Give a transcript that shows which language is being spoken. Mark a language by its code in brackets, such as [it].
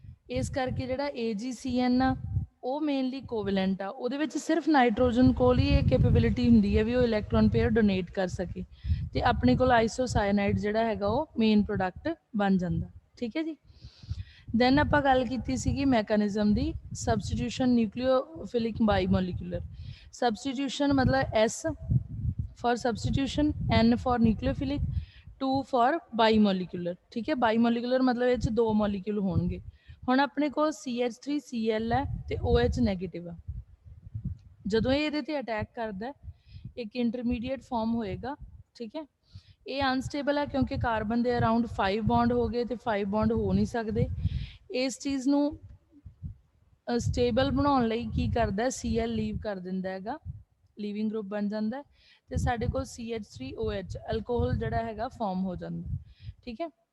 [pa] ਇਸ ਕਰਕੇ ਜਿਹੜਾ AgCN ਆ ਉਹ ਮੇਨਲੀ ਕੋਵੈਲੈਂਟ ਆ, ਉਹਦੇ ਵਿੱਚ ਸਿਰਫ ਨਾਈਟ੍ਰੋਜਨ ਕੋਲ ਹੀ ਇਹ ਕੈਪੇਬਿਲਿਟੀ ਹੁੰਦੀ ਹੈ ਵੀ ਉਹ ਇਲੈਕਟ੍ਰੋਨ ਪੇਅਰ ਡੋਨੇਟ ਕਰ ਸਕੇ ਤੇ ਆਪਣੇ ਕੋਲ ਆਈਸੋਸਾਇਨਾਈਡ ਜਿਹੜਾ ਹੈਗਾ ਉਹ ਮੇਨ ਪ੍ਰੋਡਕਟ ਬਣ ਜਾਂਦਾ, ਠੀਕ ਹੈ ਜੀ। ਦੈਨ ਆਪਾਂ ਗੱਲ ਕੀਤੀ ਸੀਗੀ ਮੈਕੈਨਿਜ਼ਮ ਦੀ, ਸਬਸਟੀਟਿਊਸ਼ਨ ਨਿਊਕਲੀਓਫਿਲਿਕ ਬਾਈਮੋਲੀਕੂਲਰ। ਸਬਸਟੀਟਿਊਸ਼ਨ ਮਤਲਬ [en] S for substitution, N for nucleophilic, 2 for bimolecular, [hi] ठीक है। बाईमोलीकुलर मतलब ये दो मॉलीक्यूल होंगे। हुण अपने को CH3Cl है तो OH नैगेटिव है। [pa] ਜਦੋਂ ਇਹ ਇਹਦੇ ਤੇ ਅਟੈਕ ਕਰਦਾ ਇੱਕ ਇੰਟਰਮੀਡੀਏਟ ਫਾਰਮ ਹੋਏਗਾ, ਠੀਕ ਹੈ। ਇਹ ਅਨਸਟੇਬਲ ਹੈ ਕਿਉਂਕਿ ਕਾਰਬਨ ਦੇ ਅਰਾਊਂਡ 5 ਬੌਂਡ ਹੋ ਗਏ ਤੇ 5 ਬੌਂਡ ਹੋ ਨਹੀਂ ਸਕਦੇ। ਇਸ ਚੀਜ਼ ਨੂੰ ਸਟੇਬਲ ਬਣਾਉਣ ਲਈ ਕੀ ਕਰਦਾ Cl ਲੀਵ ਕਰ ਦਿੰਦਾ ਹੈਗਾ, ਲੀਵਿੰਗ ਗਰੁੱਪ ਬਣ ਜਾਂਦਾ ਤੇ ਸਾਡੇ ਕੋਲ CH3OH ਅਲਕੋਹਲ ਜਿਹੜਾ ਹੈਗਾ ਫਾਰਮ ਹੋ ਜਾਂਦਾ, ਠੀਕ ਹੈ।